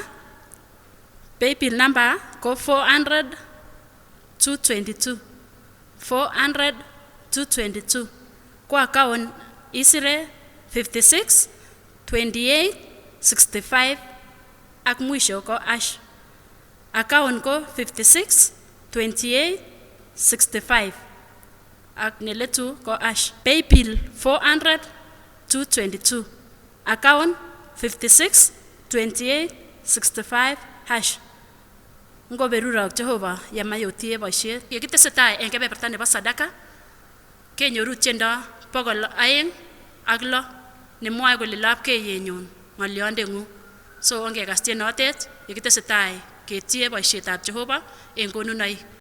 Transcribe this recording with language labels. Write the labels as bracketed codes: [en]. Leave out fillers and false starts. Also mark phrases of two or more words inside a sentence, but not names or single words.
[en] Paybill number [kln] ko 400 222 400 222 kwa account isire 56 28 65 ak mwisho ko ash. Account ko 56 28 65 ak neletu ko ash. [en] Paybill 400 222 account 56 28 65 hash. [kln] Ngoberurok Jehova yamayotie boisiet. Yekitesetai eng kebeberta nebo sadaka kenyoru tiendo 206 nemwoe kole lapkeyenyun ngoliondengung. So ongekas tienotet yekitesetai ketie boisietab Jehova eng konunoik.